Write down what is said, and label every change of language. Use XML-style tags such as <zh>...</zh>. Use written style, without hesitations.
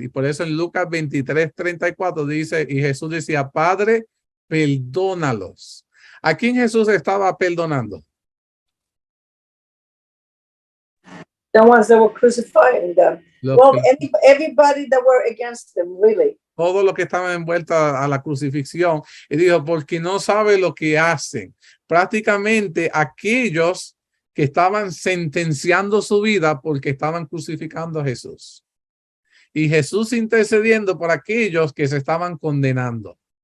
<es>Y por eso en Lucas 23:34 dice, y Jesús decía, Padre, perdónalos. ¿A quién Jesús estaba perdonando?</es> <en>The ones that were crucifying them.</en> <es>Los</es> <en>Well,</en> <es>que-</es> <en>everybody that were against them, really.</en> <es>Todos los que estaban envueltos a la crucifixión. Y dijo, porque no sabe lo que hacen. Prácticamente aquellos que estaban sentenciando su vida porque estaban crucificando a Jesús. Y Jesús intercediendo por aquellos que se estaban condenando.</es>